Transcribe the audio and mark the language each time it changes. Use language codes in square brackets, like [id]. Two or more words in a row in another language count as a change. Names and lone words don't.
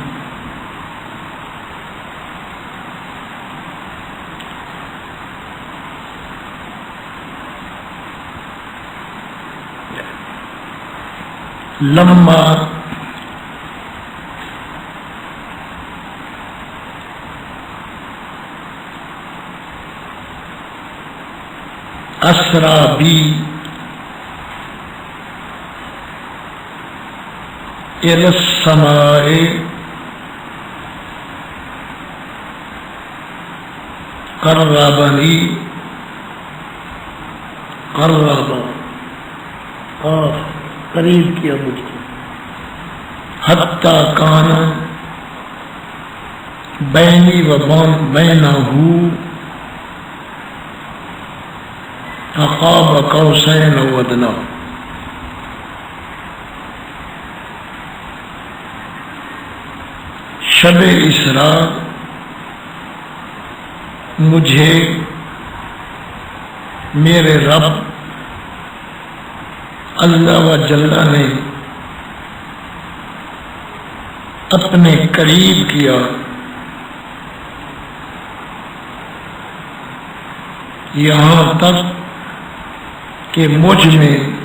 [ar] لما اسرا بی الی السماء قربنی [ur] اور قریب کیا مجھ کو [ar] حتی کان بینی و بینہ قاب قوسین و ادنی. [ur] شب اسراء مجھے میرے رب اللہ و جل نے اپنے قریب کیا، یہاں تک کہ مجھ میں